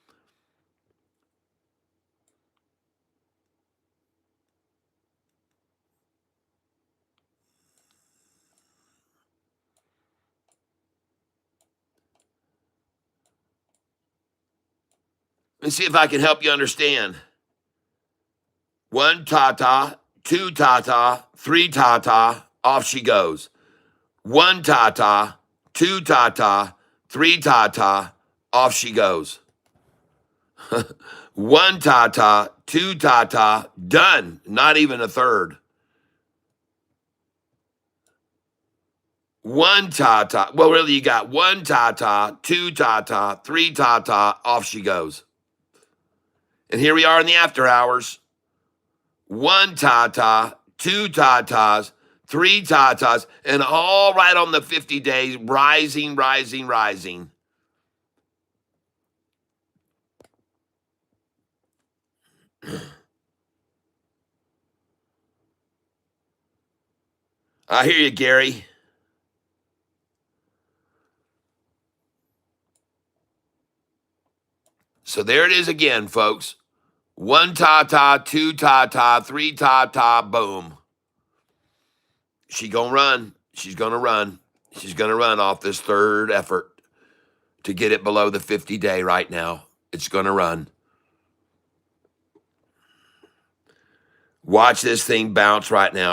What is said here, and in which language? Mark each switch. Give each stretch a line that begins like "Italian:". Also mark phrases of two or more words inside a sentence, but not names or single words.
English: Let me see if I can help you understand. One ta-ta, two ta-ta, three ta-ta, off she goes. One ta-ta, two ta-ta, three ta-ta, off she goes. One ta-ta, two ta-ta, done. Not even a third. One ta-ta. Well, really, you got one ta-ta, two ta-ta, three ta-ta, off she goes. And here we are in the after hours. One ta-ta, two ta-tas, three ta-tas, and all right on the 50 days, rising, rising, rising. I hear you, Gary. So there it is again, folks. One ta-ta, two ta-ta, three ta-ta, boom. She gonna run. She's gonna run. She's gonna run off this third effort to get it below the 50-day right now. It's gonna run. Watch this thing bounce right now.